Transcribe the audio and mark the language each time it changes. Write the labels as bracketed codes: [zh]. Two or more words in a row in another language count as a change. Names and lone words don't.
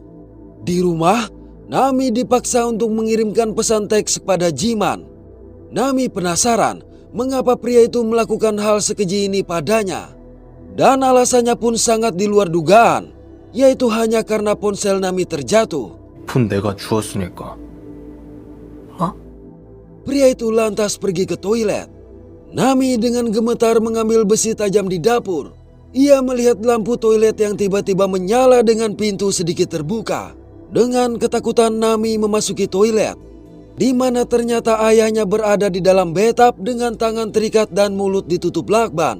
[id] Di rumah, Nami dipaksa untuk mengirimkan pesan teks kepada Jiman. Nami penasaran mengapa pria itu melakukan hal sekeji ini padanya. Dan alasannya pun sangat di luar dugaan, yaitu hanya karena ponsel Nami terjatuh. [ko] 폰 내가 주웠으니까. [id] Pria itu lantas pergi ke toilet. Nami dengan gemetar mengambil besi tajam di dapur. Ia melihat lampu toilet yang tiba-tiba menyala dengan pintu sedikit terbuka. Dengan ketakutan Nami memasuki toilet, di mana ternyata ayahnya berada di dalam bathtub dengan tangan terikat dan mulut ditutup lakban.